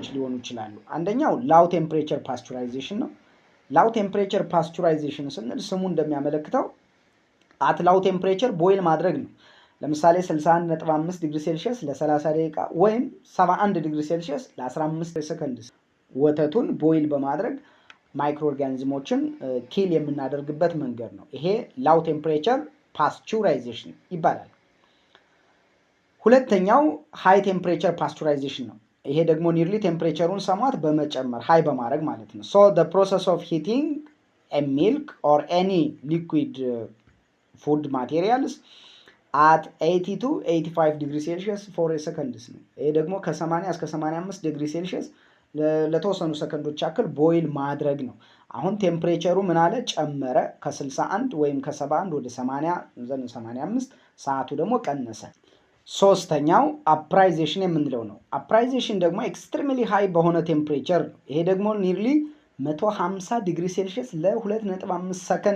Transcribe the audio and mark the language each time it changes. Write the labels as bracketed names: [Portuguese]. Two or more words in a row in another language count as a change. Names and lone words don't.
[Amharic] ሊሆኑ ይችላሉ። አንደኛው [English] low temperature pasteurization [Amharic] ነው። [English] low temperature pasteurization [Amharic] ስንል ስሙ እንደሚያመለክተው [English] at low temperature boil [Amharic] ማድረግ ነው። ለምሳሌ 61.5 [English] degree Celsius [Amharic] ለ30 ደቂቃ ወይም 71 [English] degree Celsius [Amharic] ለ15 ሰከንድ ወተቱን ቦይል በማድረግ ማይክሮ ኦርጋኒዝሞችን ኪል የምናደርግበት መንገድ ነው። ይሄ [English] low temperature pasteurization [Amharic] ይባላል። ሁለተኛው [English] high temperature pasteurization [Amharic] ነው። ይሄ ደግሞ ኒርሊ ቴምፕሬቸሩን ሰሟት በመጨመር ሃይ በማድረግ ማለት ነው። ሶ [English] the process of heating a milk or any liquid food materials at 80 to 85 degree Celsius for a seconds [Amharic] ነው። ይሄ ደግሞ ከ80 እስከ 85 [English] degree Celsius [Amharic] ለተወሰኑ ሰከንዶች ያክል ቦይል ማድረግ ነው። አሁን ቴምፕሬቸሩ ምን አለ ጨመረ፣ ከ61 ወይም ከ71 ወደ 80 85፣ ሰዓቱ ደግሞ ቀነሰ። ሶስተኛው አፕራይዜሽን የምንለው ነው። አፕራይዜሽን ደግሞ [English] extremely high [Amharic] በሆነ ቴምፕሬቸር ነው። ይሄ ደግሞ ኒርሊ 150 [English] degree Celsius [Amharic] ለ2.5 ሰከንድ